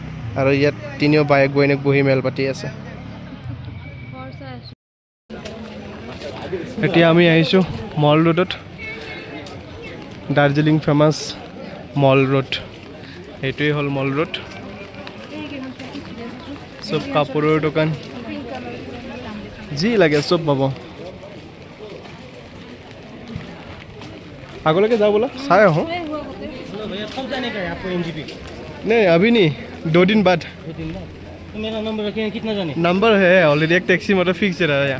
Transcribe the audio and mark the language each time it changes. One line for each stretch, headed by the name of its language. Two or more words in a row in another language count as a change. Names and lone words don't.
Assamese: আৰু ইয়াত তিনিও বায়েক বৈনীক বহি মেল পাতি আছে। এতিয়া আমি আহিছোঁ মল ৰোডত, দাৰ্জিলিং ফেমাছ মল ৰোড। এইটোৱেই হ'ল মল ৰোড। চব কাপোৰৰ দোকান, যি লাগে চব পাব। আগলৈকে যাওঁ বোলা, চাই আহোঁ।
Hindi: कब जाने का है आपको एनजीपी? नहीं अभी नहीं, 2 दिन बाद। 2 दिन बाद। तो मेरा नंबर रखिए, कितना जाने? नंबर है ऑलरेडी, एक टैक्सी मतलब फिक्स है यहाँ।